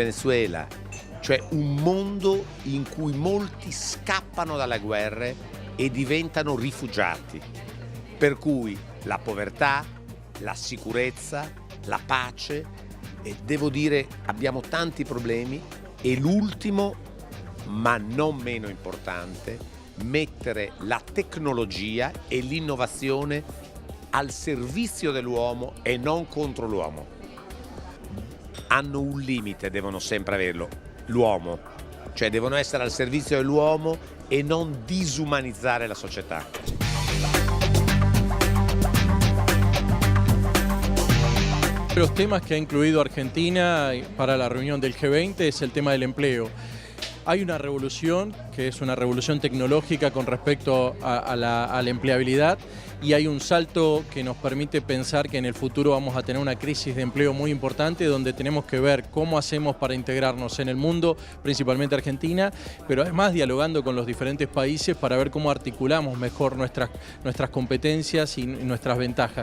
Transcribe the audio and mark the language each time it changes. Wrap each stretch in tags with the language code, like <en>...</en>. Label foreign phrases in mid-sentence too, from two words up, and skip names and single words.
<it>Venezuela, cioè un mondo in cui molti scappano dalle guerre e diventano rifugiati, per cui la povertà, la sicurezza, la pace, e devo dire abbiamo tanti problemi, e l'ultimo, ma non meno importante, mettere la tecnologia e l'innovazione al servizio dell'uomo e non contro l'uomo. Hanno un limite, devono sempre averlo, l'uomo, cioè devono essere al servizio dell'uomo e non disumanizzare la società.</it> <es>Los temas que ha incluido Argentina para la reunión del G20 es el tema del empleo. Hay una revolución, que es una revolución tecnológica con respecto a la empleabilidad, y hay un salto que nos permite pensar que en el futuro vamos a tener una crisis de empleo muy importante, donde tenemos que ver cómo hacemos para integrarnos en el mundo, principalmente Argentina, pero además dialogando con los diferentes países para ver cómo articulamos mejor nuestras competencias y nuestras ventajas.</es>